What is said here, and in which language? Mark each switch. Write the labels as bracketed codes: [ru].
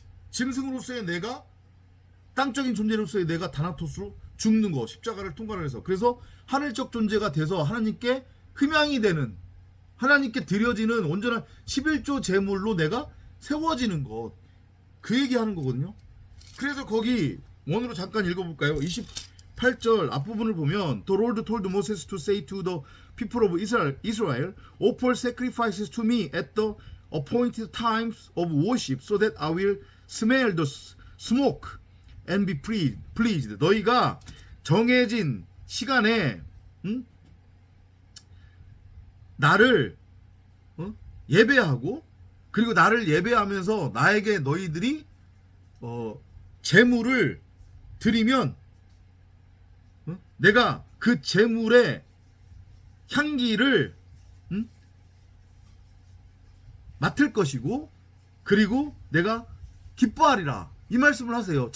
[ko] 짐승으로서의 내가, 땅적인 존재로서의 내가 다나토스로 죽는 거, 십자가를 통과를 해서, 그래서 하늘적 존재가 돼서 하나님께 흠양이 되는, 하나님께 드려지는 온전한 11조 제물로 내가 세워지는 것, 그 얘기하는 거거든요. 그래서 거기 원으로 잠깐 읽어볼까요? 28절 앞부분을 보면 [en] The Lord told Moses to say to the people of Israel, offer sacrifices to me at the appointed times of worship so that I will smell the smoke and be pleased. [ko] 너희가 정해진 시간에 나를 예배하고, 그리고 나를 예배하면서 나에게 너희들이 제물을 드리면 내가 그 제물의 향기를 맡을 것이고, 그리고 내가 기뻐하리라, 이 말씀을 하세요.